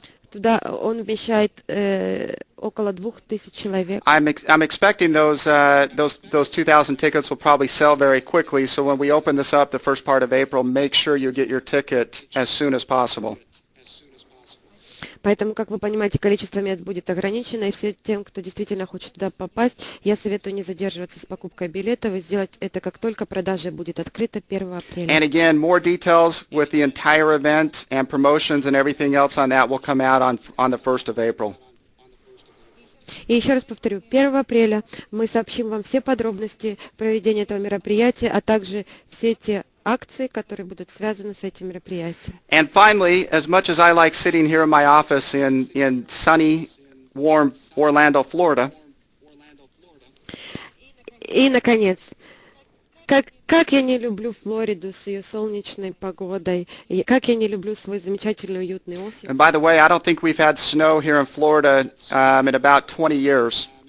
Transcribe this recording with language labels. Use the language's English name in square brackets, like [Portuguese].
[Russian] Туда он вмещает около 2000 человек. [English] I'm expecting those 2,000 tickets will probably sell very quickly. So when we open this up the first part of April, make sure you get your ticket as soon as possible. [Russian] Поэтому, как вы понимаете, количество мест будет ограничено, и всем тем, кто действительно хочет туда попасть, я советую не задерживаться с покупкой билетов и сделать это, как только продажа будет открыта 1 апреля. [English] And again, more details with the entire event and promotions and everything else on that will come out on the 1st of April. [Russian] И еще раз повторю, 1 апреля мы сообщим вам все подробности проведения этого мероприятия, а также все те акции, которые будут связаны с этим мероприятием. [English] And finally, as much as I like sitting here in my office in sunny, warm Orlando, Florida, [Russian] И, наконец, как я не люблю Флориду с ее солнечной погодой, и как я не люблю свой замечательный уютный офис. [English] and by the way, I don't think we've had snow here in Florida in about 20 years.